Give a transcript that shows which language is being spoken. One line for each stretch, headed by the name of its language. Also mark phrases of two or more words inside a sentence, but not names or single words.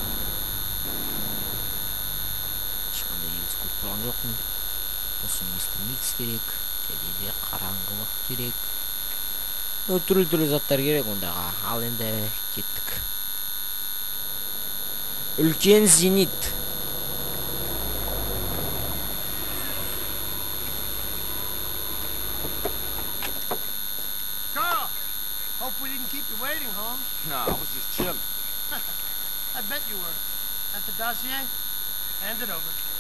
Kazakh: Ешқандай елес көріп тұрған жоқпын. Осы мистер микс керек, және де қараңғылық керек. Түрлі заттар керек ондаға. Ал енді кеттік. Үлкен зенит.
English: Carl, hope we didn't keep you waiting, home. No, I was just chilling. I bet you were. At the dossier? Hand it over.